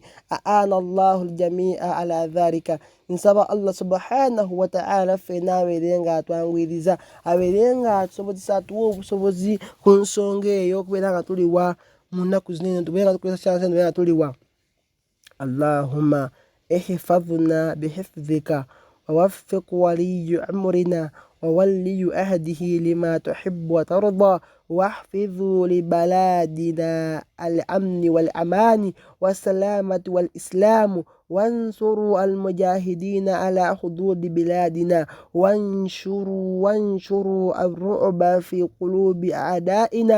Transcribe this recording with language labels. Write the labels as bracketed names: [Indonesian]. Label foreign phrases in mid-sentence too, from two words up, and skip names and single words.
[Arabic] أعان الله الجميع على ذلك. [Ganda] Nsaba Allah [Arabic] سبحانه وتعالى [Ganda] ffenna abeere nga atwanguyiriza, abeere nga atusobozesa, atuwa obusobozi ku nsonga eyo, okubeera nga tuliwa mu nnaku zino eno, tubeere nga tukozesa chance eno, tubeere nga tuliwa. [Arabic] اللهم احفظنا بحفظك ووفق ولي أمرنا وولي عهده لما تحب وترضى واحفظوا لبلادنا الأمن والأمان والسلامة والإسلام وانصروا المجاهدين على حدود بلادنا وانشروا الرعب في قلوب أعدائنا.